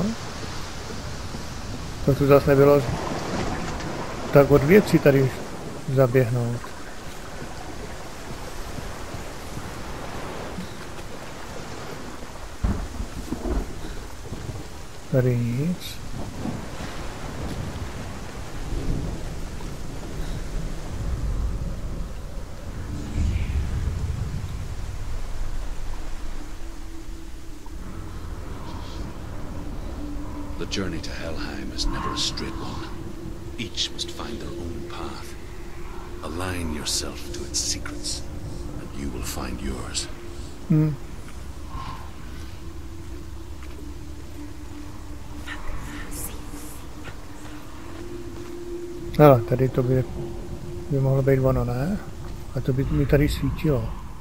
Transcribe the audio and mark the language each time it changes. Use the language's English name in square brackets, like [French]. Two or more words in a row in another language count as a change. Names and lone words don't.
[Czech] To tu zase nebylo tak od věcí tady zaběhnout. Tady nic. [English] The journey to Helheim is never a straight one. Each must find their own path. Align yourself to its secrets, and you will find yours. [Czech] Hele, tady to by mohlo být ono, ne? A to by mi tady svítilo.